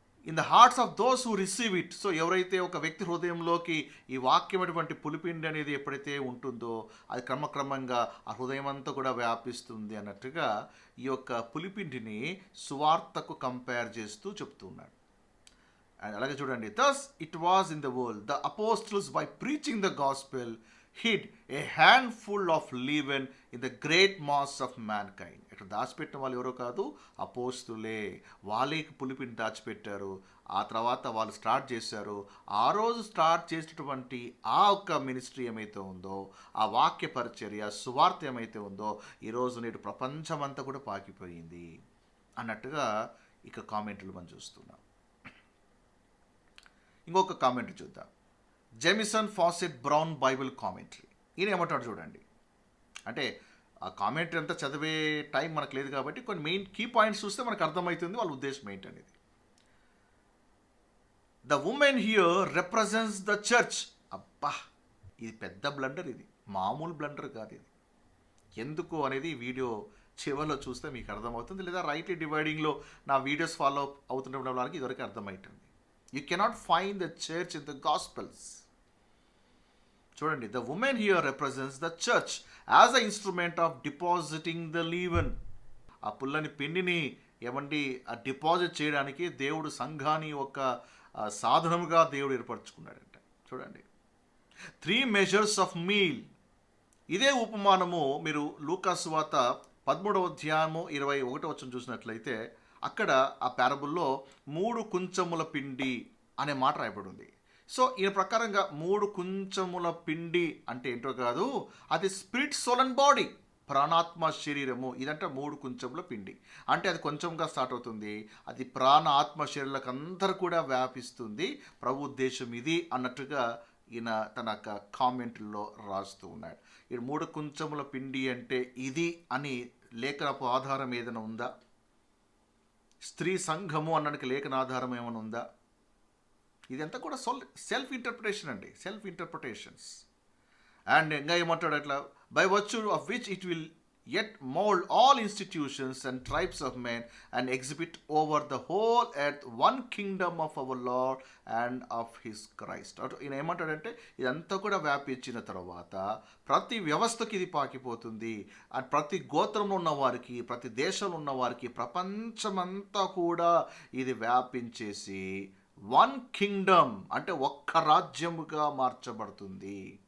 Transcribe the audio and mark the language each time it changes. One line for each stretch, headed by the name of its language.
English: In the hearts of those who receive it.
Telugu: So ఎవరైతే ఒక వ్యక్తి హృదయంలోకి ఈ వాక్యం అటువంటి పులిపిండి అనేది ఎప్పుడైతే ఉంటుందో అది క్రమక్రమంగా ఆ హృదయం అంతా కూడా వ్యాపిస్తుంది అన్నట్టుగా ఈ యొక్క పులిపిండిని సువార్తకు కంపేర్ చేస్తూ చెప్తున్నాడు. అండ్ అలాగే చూడండి,
English: thus it was in the world, the apostles by preaching the gospel hid a handful of leaven in the great mass of mankind.
Telugu: ఇక్కడ దాచిపెట్టిన వాళ్ళు ఎవరో కాదు, అపోస్తులే. వాళ్ళే పులిపిని దాచిపెట్టారు. ఆ తర్వాత వాళ్ళు స్టార్ట్ చేశారు. ఆ రోజు స్టార్ట్ చేసినటువంటి ఆ ఒక్క మినిస్ట్రీ ఏమైతే ఉందో, ఆ వాక్య పరిచర్య సువార్త ఏమైతే ఉందో, ఈరోజు నేడు ప్రపంచమంతా కూడా పాకిపోయింది అన్నట్టుగా ఇక కామెంట్లు మనం చూస్తున్నాం. ఇంకొక కామెంటరీ చూద్దాం. Jamieson faucet brown Bible commentary. ఈయన ఏమంటాడు చూడండి. అంటే ఆ కామెంటరీ అంతా చదివే టైం మనకు లేదు కాబట్టి కొన్ని మెయిన్ కీ పాయింట్స్ చూస్తే మనకు అర్థమవుతుంది వాళ్ళ ఉద్దేశం ఏంటనేది.
English: The women here represents the church.
Telugu: అబ్బా, ఇది పెద్ద బ్లండర్, ఇది మామూలు బ్లండర్ కాదు. ఇది ఎందుకు అనేది వీడియో చివరిలో చూస్తే మీకు అర్థమవుతుంది, లేదా రైట్లీ డివైడింగ్లో నా వీడియోస్ ఫాలో అవుతున్న వాళ్ళకి ఇదివరకు అర్థమవుతుంది.
English: You cannot find the church in the Gospels.
Telugu: చూడండి,
English: the woman here represents the church as an instrument of depositing the leaven.
Telugu: ఆ పుల్లని పిండిని ఏమండి ఆ డిపాజిట్ చేయడానికి దేవుడు సంఘాన్ని ఒక సాధనముగా దేవుడు ఏర్పరచుకున్నాడంట. చూడండి,
English: 3 measures of meal.
Telugu: ఇదే ఉపమానము మీరు లూకా సువార్త 13వ అధ్యాయము 21వ వచనం చూసినట్లయితే అక్కడ ఆ పారబుల్లో 3 కుంచముల పిండి అనే మాట రాయబడి ఉంది. సో ఈయన ప్రకారంగా 3 కుంచముల పిండి అంటే ఏంటో కాదు, అది స్పిరిట్, సోల్ అండ్ బాడీ, ప్రాణాత్మ శరీరము. ఇదంటే 3 కుంచముల పిండి అంటే అది కొంచెంగా స్టార్ట్ అవుతుంది, అది ప్రాణ ఆత్మ శరీరాలకు అందరూ కూడా వ్యాపిస్తుంది. ప్రభు ఉద్దేశం ఇది అన్నట్టుగా ఈయన తన కామెంట్లో రాస్తూ ఉన్నాడు. ఈ 3 కుంచముల పిండి అంటే ఇది అని లేఖనపు ఆధారం ఏదైనా ఉందా? స్త్రీ సంఘము అనడానికి లేఖన ఆధారం ఏమైనా ఉందా? ఇదంతా కూడా సెల్ఫ్ ఇంటర్ప్రిటేషన్ అండి, సెల్ఫ్ ఇంటర్ప్రిటేషన్స్. అండ్ ఇంకా ఏమంటాడు అట్లా,
English: By virtue of which it will yet mold all institutions and tribes of men and exhibit over the whole earth one kingdom of our Lord and of his Christ.
Telugu: ఈయన ఏమంటాడంటే ఇదంతా కూడా వ్యాపించిన తర్వాత ప్రతి వ్యవస్థకి ఇది పాకిపోతుంది, అండ్ ప్రతి గోత్రంలో ఉన్న వారికి, ప్రతి దేశంలో ఉన్న వారికి, ప్రపంచమంతా కూడా ఇది వ్యాపించేసి వన్ కింగ్డమ్ అంటే ఒక్క రాజ్యముగా మార్చబడుతుంది.